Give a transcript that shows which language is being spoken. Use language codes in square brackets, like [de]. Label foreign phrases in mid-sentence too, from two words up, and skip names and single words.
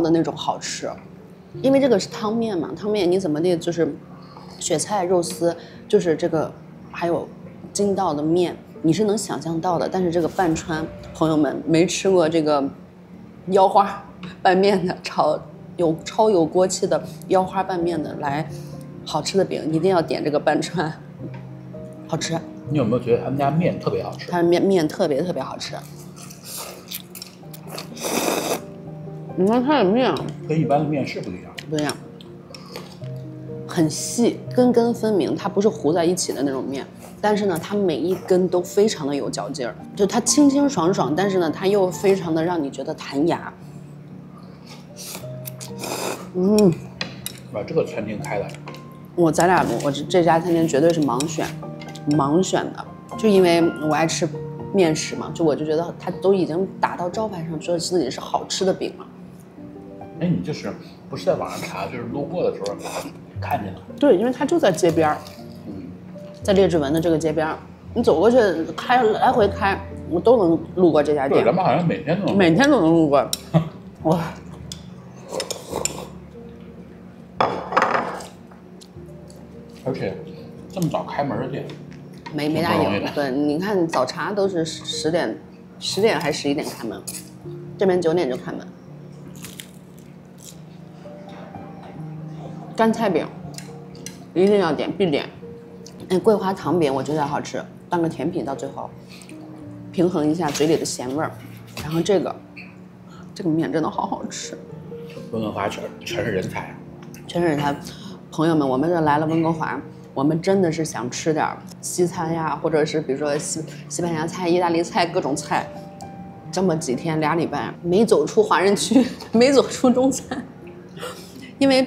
[zh] 的那種好吃，因為這個是湯麵嘛，湯麵你怎麼的就是雪菜肉絲，就是這個還有筋道的麵，你是能想象到的，但是這個拌川，朋友們沒吃過這個腰花拌麵的超有鍋氣的腰花拌麵的來好吃的餅，一定要點這個拌川，好吃。你有沒有覺得他們家麵特別好吃？他們麵特別特別好吃。 你看它的面跟一般的面是不一样，不一样，很细，根根分明，它不是糊在一起的那种面。但是呢，它每一根都非常的有嚼劲儿，就它清清爽爽，但是呢，它又非常的让你觉得弹牙。把这个餐厅開的，我這家餐廳絕對是盲選的，就因為我愛吃麵食嘛，我就覺得它都已經打到招牌上，覺得自己是好吃的餅了。哎，你就是不是在網上查，就是路過的時候看見的？對，因為它就在街邊。在列治文的這個街邊，你走過去來回開，我都能路過這家店。對，咱們好像每天都能路過。哇！而且這麼早開門的店，沒大有。對，你看早茶都是10點還是11點開門，這邊9點就開門。乾菜餅一定要點，必點。桂花糖餅我覺得好吃，當個甜品到最後，平衡一下嘴裡的鹹味兒。然後這個麵真的好好吃。溫哥華全是人才，全是人才。朋友們，我們這來了溫哥華，我們真的是想吃點西餐呀，或者是比如說西班牙菜、意大利菜各種菜。這麼幾天2禮拜沒走出華人區，沒走出中餐，因為。